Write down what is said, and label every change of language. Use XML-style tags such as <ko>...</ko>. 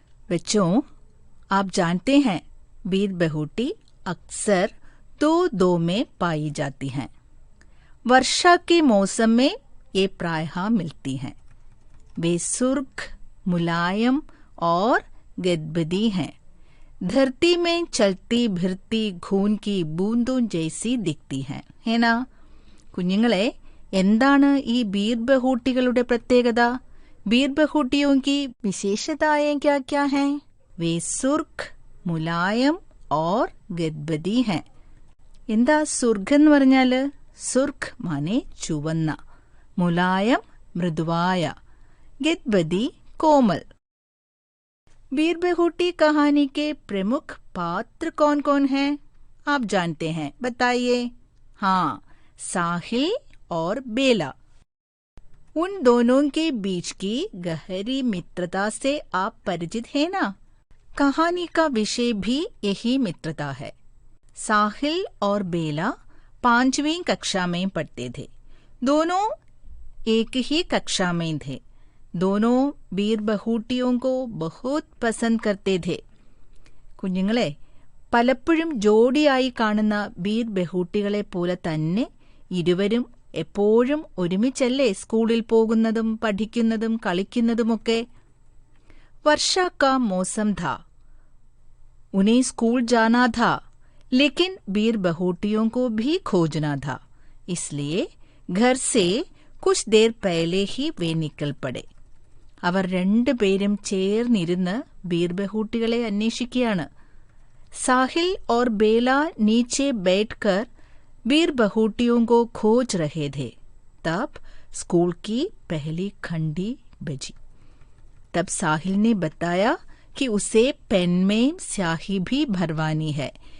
<hi>बच्चों, आप जानते हैं बीर बहूटी अक्सर 2 में पाई जाती हैं. वर्षा के मौसम में ये प्रायः मिलती हैं. वे सुर्ख, मुलायम और गदबदी हैं. धरती में चलती भिरती खून की बूंदों जैसी दिखती हैं. है ना?</hi> <ml>കുഞ്ഞുങ്ങളെ, എന്താണ് ഈ ബീർ ബഹൂട്ടികളുടെ പ്രത്യേകത?</ml> <hi>ബീർ ബഹൂട്ടിയോं की विशेषताएं क्या क्या हैं? वे सुर्ख, मुलायम और गदबदी हैं.</hi> <ml>എന്താ സുർഖ് എന്ന് പറഞ്ഞാല്? സുർഖ് മാനെ ചുവന്ന, മുലായം മൃദുവായ, ഗദ്ബദി കോമൽ.</ml> <hi>बीर बहूटी कहानी के प्रमुख पात्र कौन कौन हैं? आप जानते हैं, बताइए. हाँ, साहिल और बेला. उन दोनों के बीच की गहरी मित्रता से आप परिचित हैं ना? कहानी का विषय भी यही मित्रता है. साहिल और बेला 5वीं कक्षा में पढ़ते थे. दोनों एक ही कक्षा में थे. दोनों बीर बहूटियों को बहुत पसंद करते थे.</hi> <ml>കുഞ്ഞുങ്ങളെ, പലപ്പോഴും ജോഡിയായി കാണുന്ന ബീർ ബഹൂട്ടികളെ പോലെ തന്നെ ഇരുവരും എപ്പോഴും ഒരുമിച്ചല്ലേ സ്കൂളിൽ പോകുന്നതും പഠിക്കുന്നതും കളിക്കുന്നതുമൊക്കെ.</ml> <hi>वर्षा का मौसम था. उन्हें स्कूल जाना था, लेकिन बीर बहूटियों को भी खोजना था. इसलिए घर से कुछ देर पहले ही वे निकल पड़े.</hi> <ml>അവർ 2 പേരും ചേർന്നിരുന്ന് ബീർ ബഹൂട്ടികളെ അന്വേഷിക്കുകയാണ്.</ml> <hi>साहिल और बेला नीचे बैठकर बीर बहूटियों को खोज रहे थे. तब स्कूल की पहली घंटी बजी. तब साहिल ने बताया कि उसे पेन में स्याही भी भरवानी है.</hi>